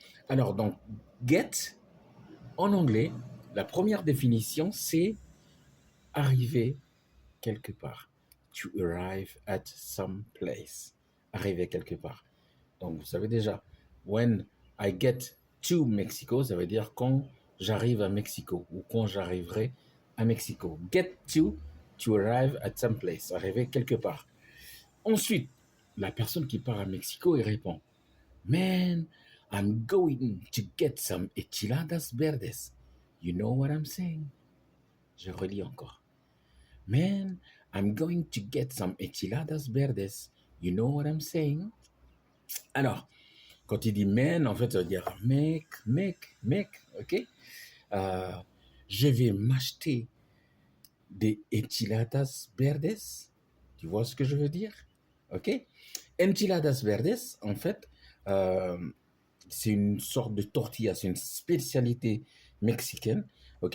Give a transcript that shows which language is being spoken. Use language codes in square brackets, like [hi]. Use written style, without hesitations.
[fr] Alors, donc, get, en anglais, la première définition, c'est arriver quelque part. [en] To arrive at some place. [fr] Arriver quelque part. Donc, vous savez déjà, [en] when I get to Mexico, [fr] ça veut dire quand j'arrive à Mexico ou quand j'arriverai à Mexico. [en] Get to arrive at some place. [fr] Arriver quelque part. Ensuite, la personne qui part à Mexico, il répond, [en] Man, I'm going to get some enchiladas verdes. You know what I'm saying? [fr] Je relis encore. [en] Man, I'm going to get some enchiladas verdes. You know what I'm saying? [fr] Alors, quand il dit man, en fait, ça veut dire mec, ok? Euh, je vais m'acheter des enchiladas verdes. Tu vois ce que je veux dire? Ok? Enchiladas verdes, en fait, euh, c'est une sorte de tortilla, c'est une spécialité mexicaine. Ok?